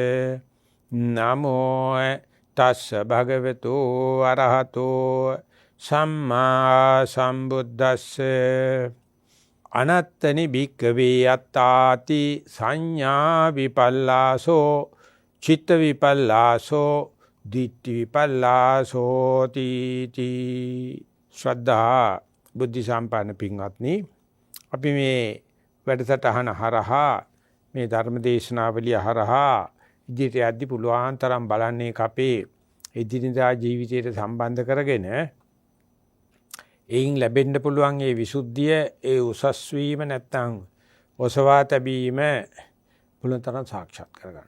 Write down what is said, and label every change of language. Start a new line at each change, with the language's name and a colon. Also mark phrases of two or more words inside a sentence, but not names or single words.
Pali: නමෝ තස්ස භගවතෝ අරහතෝ සම්මා සම්බුද්දස්ස. අනත්තනි භික්ඛවේ අත්තාති සංඥා විපල්ලාසෝ චිත්ත විපල්ලාසෝ දිට්ඨි විපල්ලාසෝ තීති.
Sinhala: ශ්‍රද්ධා බුද්ධ සම්පන්න පින්වත්නි, අපි මේ වැඩසටහන හරහා, මේ ධර්ම දේශනාවලිය හරහා ඉදිරියට යද්දී පුළුවන් තරම් බලන්නේ අපේ එදිනදා ජීවිතයට සම්බන්ධ කරගෙන එයින් ලැබෙන්න පුළුවන් ඒ විසුද්ධිය, ඒ උසස් වීම නැත්තම් ඔසවා තැබීම පුළුවන් තරම් සාක්ෂාත් කරගන්න.